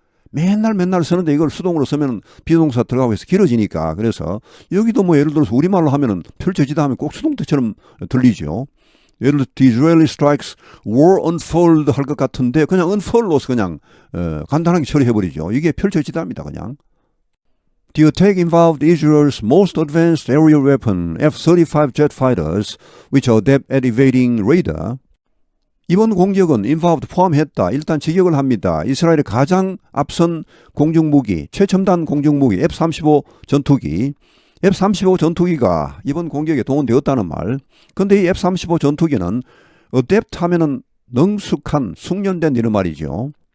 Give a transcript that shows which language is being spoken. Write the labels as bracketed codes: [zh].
[ko] 맨날 쓰는데 이걸 수동으로 쓰면 비동사 들어가고 해서 길어지니까. 그래서 여기도 뭐 예를 들어서 우리말로 하면은 펼쳐지다 하면 꼭 수동태처럼 들리죠. 예를 들어 [en] the Israeli strikes were unfurled [ko] 할 것 같은데 그냥 unfurled로서 그냥 간단하게 처리해버리죠. 이게 펼쳐지다입니다. 그냥. [en] The attack involved Israel's most advanced aerial weapon, F-35 jet fighters, which are adept at evading radar. [ko] 이번 공격은 involved 포함했다. 일단 직역을 합니다. 이스라엘의 가장 앞선 공중무기, 최첨단 공중무기 F-35 전투기. F-35 전투기가 이번 공격에 동원되었다는 말. 근데 이 F-35 전투기는 adept 하면은 능숙한, 숙련된 이런 말이죠.